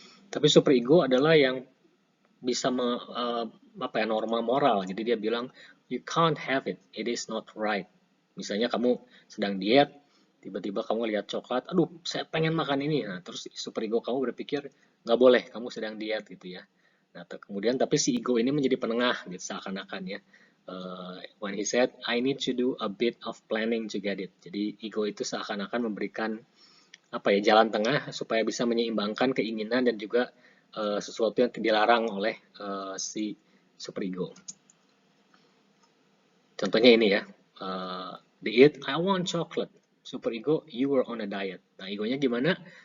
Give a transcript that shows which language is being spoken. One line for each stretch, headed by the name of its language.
Indonesian: Tapi superego adalah yang bisa norma moral. Jadi dia bilang
English: you can't have it, it is not right.
Indonesian: Misalnya kamu sedang diet, tiba-tiba kamu lihat coklat, aduh saya pengen makan ini. Nah, terus superego kamu berpikir nggak boleh, kamu sedang diet gitu ya. Nah, kemudian tapi si ego ini menjadi penengah gitu seakan-akan ya.
English: When he said I need to do a bit of planning to get it.
Indonesian: Jadi ego itu seakan-akan memberikan apa ya, jalan tengah supaya bisa menyeimbangkan keinginan dan juga sesuatu yang dilarang oleh si superego. Contohnya ini ya,
English: the it I want chocolate, superego you were on a diet.
Indonesian: Nah, egonya gimana?